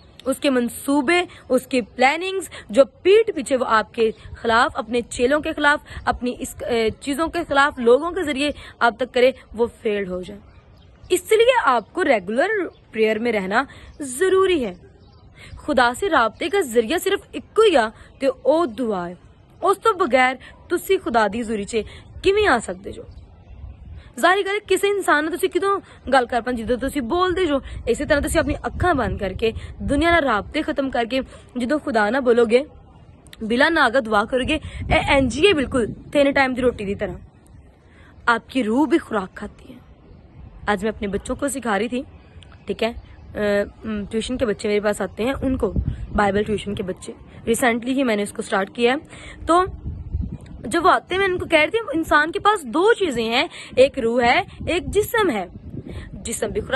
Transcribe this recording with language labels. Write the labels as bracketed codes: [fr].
[hi] उसके मंसूबे, उसके प्लानिंग्स जो पीठ पीछे वो आपके खिलाफ, अपने चेलों के खिलाफ, अपनी इस चीजों के खिलाफ, लोगों के जरिए आप तक करे, वो फेल्ड हो जाए। इसलिए आपको रेगुलर प्रेयर में रहना जरूरी है। [pa] खुदा से राबते का जरिया सिर्फ इक्को ही आ ते ओ दुआ है। उस तो बगैर तुसी खुदा दी हज़ूरी च किवें आ सकदे जो? ਜ਼ਾਹਿਰ ਗੱਲ ਕਿਸੇ ਇਨਸਾਨ ਨਾਲ ਤੁਸੀਂ ਕਿਦੋਂ ਗੱਲ ਕਰ ਪਾਉਂਦੇ ਜਦੋਂ ਤੁਸੀਂ ਬੋਲਦੇ ਜੋ। ਇਸੇ ਤਰ੍ਹਾਂ ਤੁਸੀਂ ਆਪਣੀ ਅੱਖਾਂ ਬੰਦ ਕਰਕੇ ਦੁਨੀਆ ਨਾਲ ਰਾਬਤੇ ਖਤਮ ਕਰਕੇ ਜਦੋਂ ਖੁਦਾ ਨਾਲ ਬੋਲੋਗੇ, ਬਿਲਾ ਨਾਗਾ ਦੁਆ [hi] करोगे, एनजीए बिल्कुल 3 टाइम की रोटी की तरह आपकी रूह भी खुराक खाती है। आज मैं अपने बच्चों को सिखा रही थी, ठीक है, ट्यूशन के बच्चे मेरे पास आते हैं, उनको बाइबल ट्यूशन के बच्चे, रिसेंटली ही मैंने इसको स्टार्ट किया है। तो जब वो आते हैं मैं उनको कह रही थी इंसान के पास 2 चीजें हैं, एक रूह है, एक जिस्म है। जिस्म भी खुराक